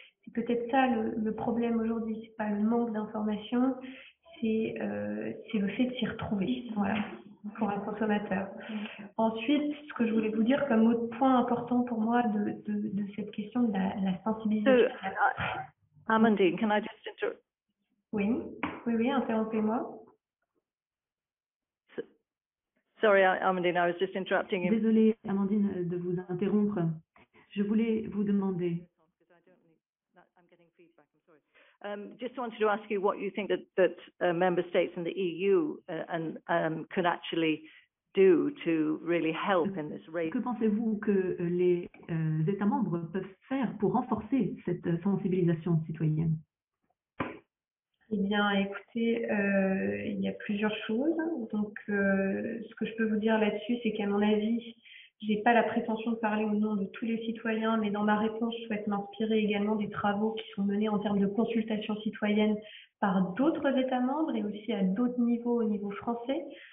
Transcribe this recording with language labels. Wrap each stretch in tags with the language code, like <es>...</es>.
<fr>C'est peut-être ça le problème aujourd'hui, c'est pas le manque d'informations, c'est le fait de s'y retrouver, voilà, pour un consommateur. Ensuite, ce que je voulais vous dire comme autre point important pour moi de cette question de la sensibilisation.</fr> <en>Amandine, can I just interrupt?</en> <fr>Oui, interrompez-moi.</fr> <en>Sorry, Amandine, I was just interrupting you.</en> <fr>Désolée, Amandine, de vous interrompre. Je voulais vous demander.</fr> <en>I'm getting feedback. I'm sorry. Just wanted to ask you what you think that member states in the EU can actually do to really help in this race.</en> <fr>Que pensez-vous que les États membres peuvent faire pour renforcer cette sensibilisation citoyenne? Eh bien, écoutez, il y a plusieurs choses. Donc, ce que je peux vous dire là-dessus, c'est qu'à mon avis, j'ai pas la prétention de parler au nom de tous les citoyens, mais dans ma réponse, je souhaite m'inspirer également des travaux qui sont menés en termes de consultation citoyenne par d'autres États membres et aussi à d'autres niveaux, au niveau français.</fr>